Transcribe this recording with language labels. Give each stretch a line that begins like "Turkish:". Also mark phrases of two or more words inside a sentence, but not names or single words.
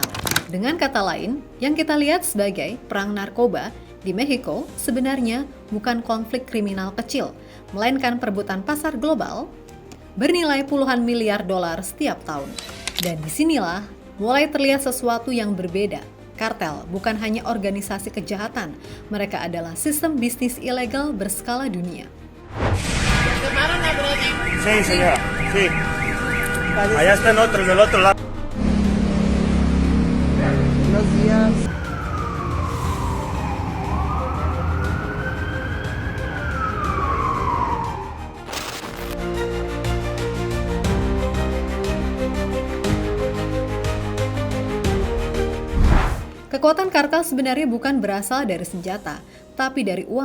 Indonesian: Dengan kata lain, yang kita lihat sebagai perang narkoba di Meksiko sebenarnya bukan konflik kriminal kecil, melainkan perebutan pasar global bernilai puluhan miliar dolar setiap tahun. Dan disinilah mulai terlihat sesuatu yang berbeda. Kartel bukan hanya organisasi kejahatan, mereka adalah sistem bisnis ilegal berskala dunia.
Spanish: Sí, señora. Sí. Allá están otros del otro lado. Buenos días.
Indonesian: Kekuatan kartel sebenarnya bukan berasal dari senjata, tapi dari uang.